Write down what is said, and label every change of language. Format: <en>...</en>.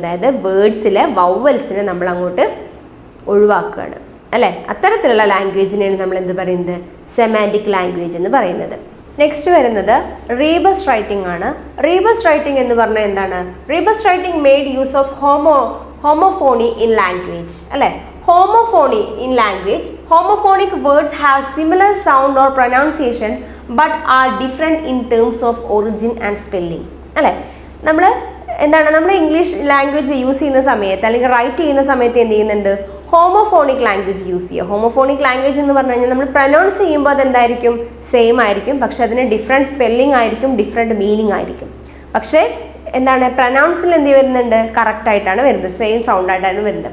<ml>അതായത് വേർഡ്സിലെ വവ്വൽസിനെ നമ്മൾ അങ്ങോട്ട് ഒഴിവാക്കുകയാണ് അല്ലേ. അത്തരത്തിലുള്ള ലാംഗ്വേജിനെയാണ് നമ്മൾ എന്ത് പറയുന്നത്? സെമാൻറ്റിക് ലാംഗ്വേജ് എന്ന് പറയുന്നത്. നെക്സ്റ്റ് വരുന്നത് റീബസ് റൈറ്റിംഗ് ആണ്. റീബസ് റൈറ്റിംഗ് എന്ന് പറഞ്ഞാൽ എന്താണ്?</ml> <en>Rebus writing made use of homophony in language അല്ലേ. Homophony in language, homophonic words have similar sound or pronunciation but are different in terms of origin and spelling അല്ലേ.</en> <ml>നമ്മൾ ഇംഗ്ലീഷ് ലാംഗ്വേജ് യൂസ് ചെയ്യുന്ന സമയത്ത് അല്ലെങ്കിൽ റൈറ്റ് ചെയ്യുന്ന സമയത്ത് എന്ത് ചെയ്യുന്നുണ്ട്? ഹോമോഫോണിക് ലാംഗ്വേജ് യൂസ് ചെയ്യുക. ഹോമോഫോണിക് ലാംഗ്വേജ് എന്ന് പറഞ്ഞു കഴിഞ്ഞാൽ നമ്മൾ പ്രൊനൗൺസ് ചെയ്യുമ്പോൾ അതെന്തായിരിക്കും? സെയിം ആയിരിക്കും, പക്ഷെ അതിന് ഡിഫറെൻറ്റ് സ്പെല്ലിംഗ് ആയിരിക്കും, ഡിഫറെൻറ്റ് മീനിങ് ആയിരിക്കും. പക്ഷേ എന്താണ്? പ്രൊനൗൺസിൽ എന്ത് വരുന്നുണ്ട്? കറക്റ്റ് ആയിട്ടാണ് വരുന്നത്, സെയിം സൗണ്ട് ആയിട്ടാണ് വരുന്നത്.</ml>